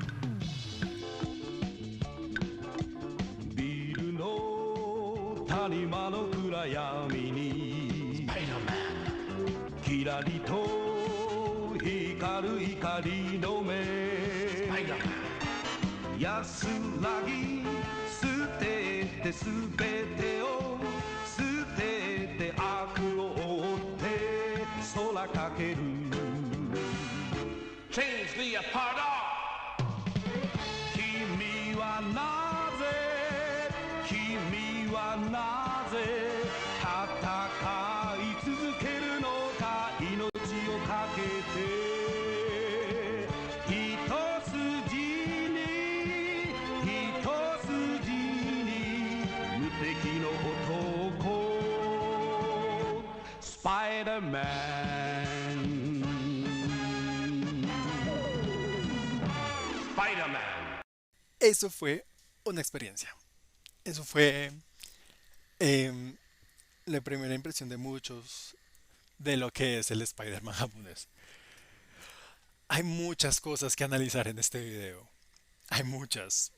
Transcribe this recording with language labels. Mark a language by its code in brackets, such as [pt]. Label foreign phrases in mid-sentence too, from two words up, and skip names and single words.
[ja] ビルの谷間の暗闇にキラリと光る光の目安らぎ捨ててすべてを捨てて悪を追って空かける [en] Change the apart [ja] 君はなぜ君はなぜ戦い続けるのか命をかけて一筋に一筋に無敵の男スパイダーマンスパイダーマン [es] Eso fue una experiencia. Eso fue em, la primera impresión de muchos de lo que es el Spider-Man japonés. Hay muchas cosas que analizar en este video. Hay muchas.